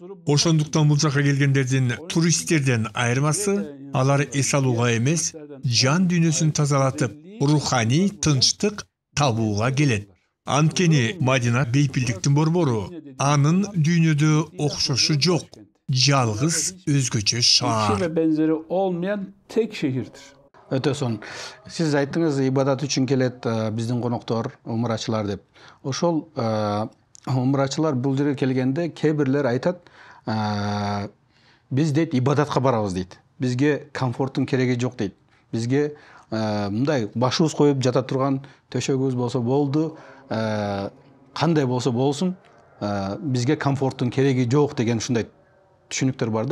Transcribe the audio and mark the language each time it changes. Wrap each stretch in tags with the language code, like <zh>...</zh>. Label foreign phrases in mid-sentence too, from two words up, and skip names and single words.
<ky>Ошондуктан бул жака келгендердин туристтерден айырмасы, алар эс алууга эмес, жан дүйнөсүн тазалатып, руханий тынчтык табууга келет. Анткени Мадина бейпилдиктин борбору, анын дүйнөдө окшошу жок. Жалгыз өзгөчө шаар.</ky> <tr>Ve benzeri olmayan tek şehirdir.</tr> <ky>Өтө сонун. Сиз айттыңыз, ибадат үчүн келет биздин коноктор, умрачылар деп. Ошол умрачылар бул жерге келгенде кээ бирлер айтат, биз дейт ибадатка барабыз дейт. Бизге комфорттун кереги жок дейт. Бизге мындай башыбыз коюп жата турган төшөгүбүз болсо болду, кандай болсо болсун, бизге комфорттун кереги жок деген ушундай түшүнүктөр бар да.</ky>